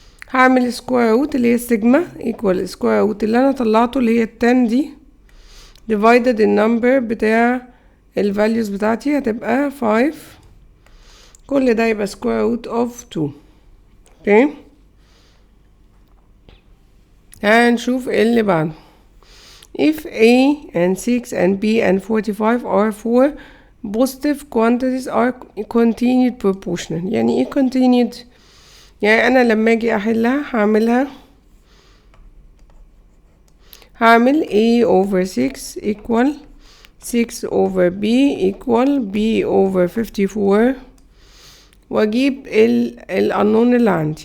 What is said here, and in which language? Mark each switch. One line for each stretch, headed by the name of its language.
Arabic: هعمل سكوير روت اللي هي السيجما equal سكوير روت اللي انا طلعته اللي هي 10 دي divided النمبر بتاع الفاليوز بتاعتي هتبقى 5. كل ده يبقى سكوير روت اوف 2. اوكي، هنشوف ايه اللي بعده.
English: If A and 6 and B and 45 are 4 positive quantities are continued proportional.
Arabic: يعني ايه continued؟ يعني انا لما اجي احلها هعمل
English: A over 6 equal 6 over B equal B over 54،
Arabic: واجيب ال unknown اللي عندي.